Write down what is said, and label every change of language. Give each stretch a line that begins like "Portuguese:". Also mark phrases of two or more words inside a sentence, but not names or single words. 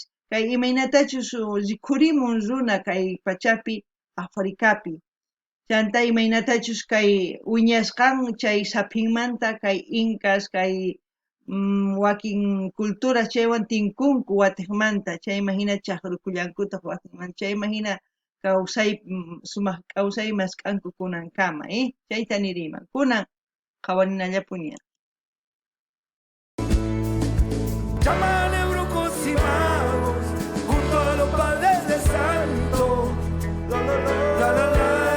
Quechua: kay imaynatachus rikhurimun runa kay pachapi Africapi chanta imaynatachus kay wiñasqan chay sapinmanta kay incas kay wakin culturas chaywan tinkunku watiqmanta chayman hina chaqrukullankutaq watiqmanta chayman hina kawsay sumaq kawsay masq'anku kunankama chayta niriyman kunan qhawarinallapuni
Spanish: Llámale brujos y magos junto a los padres de santo. La, la, la, la, la, la.